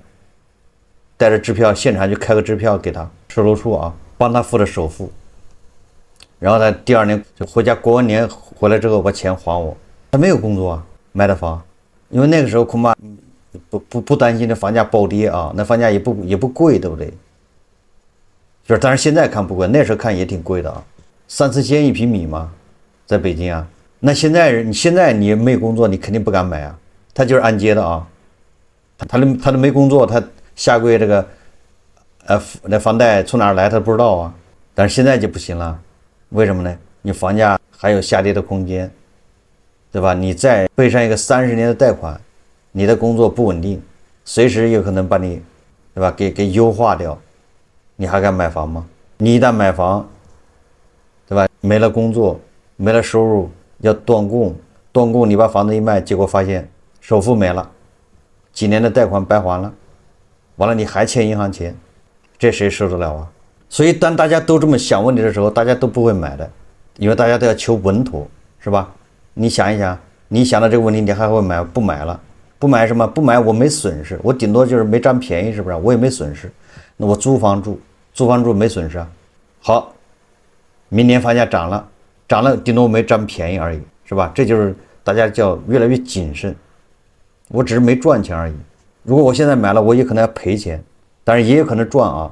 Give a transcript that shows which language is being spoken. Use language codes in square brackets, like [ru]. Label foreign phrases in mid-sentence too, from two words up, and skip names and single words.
[zh] 带着支票，现场就開個支票給他售樓處啊，幫他付的首付，然後他第2年就回家過完年回來之後把錢還我。他沒有工作啊，買的房，因為那個時候恐怕不擔心這房價暴跌啊，那房價也不貴，對不對？就是但是現在看不貴，那時候看也挺貴的啊，3、4千1平米嘛，在北京啊。那現在你沒有工作，你肯定不敢買啊。他就是按揭的啊，他都沒工作，他下個月這個那房貸從哪兒來他不知道啊，但是現在就不行了，為什麼呢？你房價還有下跌的空間，對吧？你再背上一個30年的貸款，你的工作不穩定，隨時有可能把你，對吧？給優化掉，你還敢買房嗎？你一旦買房，對吧？沒了工作，沒了收入，要斷供，斷供你把房子一賣，結果發現首付沒了，幾年的貸款白還了，完了你還欠銀行錢，這誰受得了啊？所以當大家都這麼想問題的時候，大家都不會買的，因為大家都要求穩妥，是吧？你想一想，你想到這個問題，你還會買？不買了，不買什麼？不買我沒損失，我頂多就是沒占便宜，是不是？我也沒損失，那我租房住沒損失啊。好，明年房價漲了，頂多我沒占便宜而已，是吧？這就是大家叫越來越謹慎，我只是沒賺錢而已。如果我現在買了，我也可能要賠錢，當然也有可能賺啊。